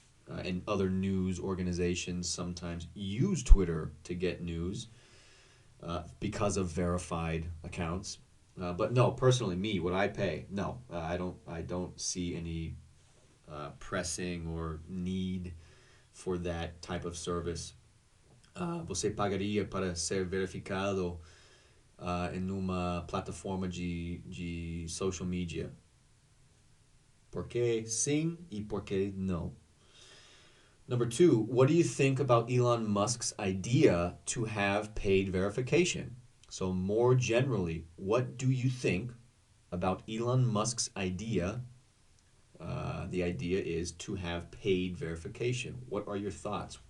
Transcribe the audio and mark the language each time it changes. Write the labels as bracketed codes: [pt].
[en] And other news organizations sometimes use Twitter to get news because of verified accounts. But no, personally, me, would I pay? No, I don't. I don't see any pressing or need for that type of service. [pt] Você pagaria para ser verificado em uma plataforma de social media? Por que sim e por que não? [en] Number two, what do you think about Elon Musk's idea to have paid verification? So, more generally, what do you think about Elon Musk's idea? The idea is to have paid verification. What are your thoughts?